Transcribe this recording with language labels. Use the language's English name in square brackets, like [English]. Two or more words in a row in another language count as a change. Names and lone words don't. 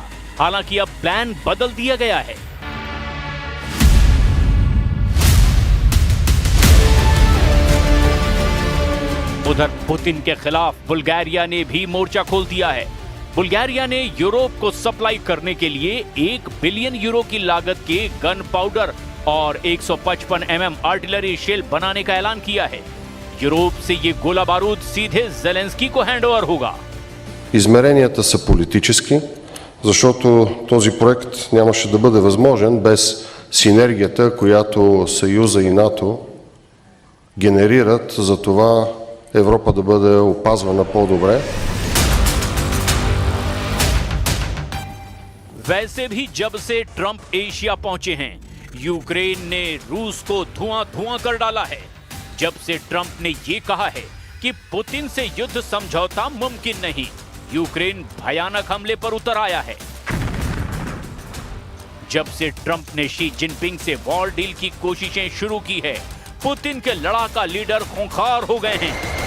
[Hindi] हालांकि अब प्लान बदल दिया गया है। उधर पुतिन के खिलाफ बुल्गारिया ने भी मोर्चा खोल दिया है। बुल्गारिया ने यूरोप को सप्लाई करने के लिए 1 बिलियन यूरो की लागत के [English] gun powder [Hindi] और 155 mm [English] artillery shell [Hindi] बनाने का ऐलान किया है। यूरोप से ये गोला बारूद सीधे ज़ेलेंस्की को हैंडओवर होगा। [Bulgarian] Измеренията са политически, защото този проект нямаше да бъде възможен без синергията, която Съюза и НАТО генерират за това Европа да бъде опазвана по-добре. [Hindi] वैसे भी जब से ट्रंप एशिया पहुंचे हैं, यूक्रेन ने रूस को धुआं कर डाला है। जब से ट्रंप ने ये कहा है कि पुतिन से युद्ध समझौता मुमकिन नहीं, यूक्रेन भयानक हमले पर उतर आया है। जब से ट्रंप ने शी जिनपिंग से [English] war deal [Hindi] की कोशिशें शुरू की है, पुतिन के लड़ाका लीडर खूंखार हो गए हैं।